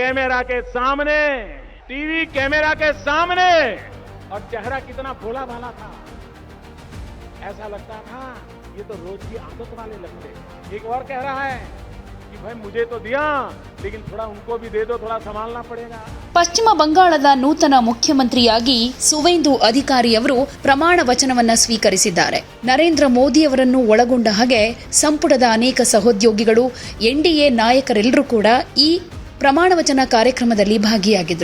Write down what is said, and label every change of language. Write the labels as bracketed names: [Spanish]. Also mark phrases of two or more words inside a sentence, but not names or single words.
[Hindi] कैमरा के सामने, टीवी कैमरा के सामने, और चेहरा कितना भोला भाला था। ऐसा लगता था ये तो रोज की आदत वाले लगते। एक और कह रहा है कि भाई मुझे तो दिया, लेकिन थोड़ा उनको भी दे दो, थोड़ा संभालना पड़ेगा। [Kannada] ಪಶ್ಚಿಮ ಬಂಗಾಳದ ನೂತನ ಮುಖ್ಯಮಂತ್ರಿಯಾಗಿ ಸುವೇಂದು ಅಧಿಕಾರಿ ಅವರು ಪ್ರಮಾಣ ವಚನವನ್ನ ಸ್ವೀಕರಿಸಿದ್ದಾರೆ. ನರೇಂದ್ರ ಮೋದಿ ಅವರನ್ನು ಒಳಗೊಂಡ ಹಾಗೆ ಸಂಪುಟದ ಅನೇಕ ಸಹೋದ್ಯೋಗಿಗಳು, ಎನ್ಡಿಎ ನಾಯಕರೆಲ್ಲರೂ ಕೂಡ ಈ ಪ್ರಮಾಣ ವಚನ ಕಾರ್ಯಕ್ರಮದಲ್ಲಿ ಭಾಗಿಯಾಗಿದ್ರು.